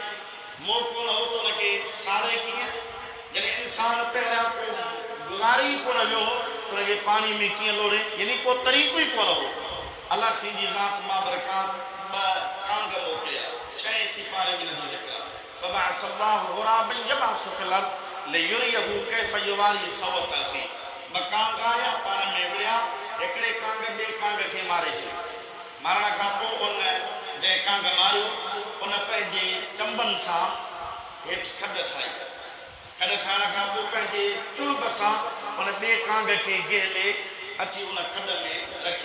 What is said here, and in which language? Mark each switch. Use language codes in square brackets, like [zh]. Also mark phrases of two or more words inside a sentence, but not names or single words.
[sd] मोह कोन हो त हुनखे साड़े कीअं? जॾहिं इंसान पहिरियां को गुज़ारे ई कोन वियो हो त हुनखे पाणी में कीअं लोड़े? यानी को तरीक़ो ई कोन हो। अलाह सी जी ज़ात बाबरकात ॿ कांग मोकिलिया, 6 सिपारे में जो ज़िक्र आहे। [ar] فبعث الله غرابا يبحث في الأرض ليريه كيف يواري سوأة أخي. [sd] 2 कांग आया, पाण में विढ़िया, हिकिड़े कांग ॿिए कांग खे मारे छॾियो। मारण खां पोइ उन जंहिं कांग मारियो उन पंहिंजे चंबनि सां हेठि खॾ ठाही। खॾ ठाहिण खां पोइ पंहिंजे चुंब सां उन ॿिए कांग खे गेले अची उन खॾ में रखी।